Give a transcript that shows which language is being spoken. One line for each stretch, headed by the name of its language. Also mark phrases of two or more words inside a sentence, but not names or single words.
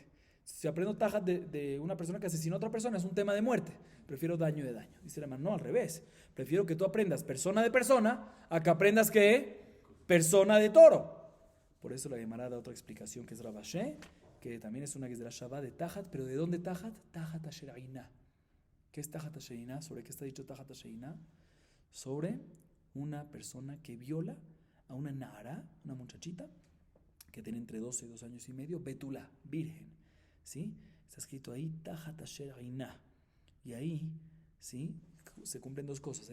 Spanish: Si aprendo tajat de una persona que asesinó a otra persona, es un tema de muerte. Prefiero daño de daño. Dice la Gemara, no, al revés. Prefiero que tú aprendas persona de persona a que aprendas que persona de toro. Por eso la Gemara da otra explicación que es Rabashé, que también es una que es de la Shabbat de tajat, pero ¿de dónde tajat?
Hebrew: תחת אשר עינה.
Spanish: ¿Qué es
Hebrew: תחת אשר עינה?
Spanish: ¿Sobre qué está dicho
Hebrew: תחת אשר עינה?
Spanish: Sobre una persona que viola a una nara, una muchachita, que tiene entre 12 y 2 años y medio, betula, virgen. ¿Sí? Está escrito ahí,
Hebrew: תחת אשר עינה.
Spanish: Y ahí, ¿sí? Se cumplen dos cosas.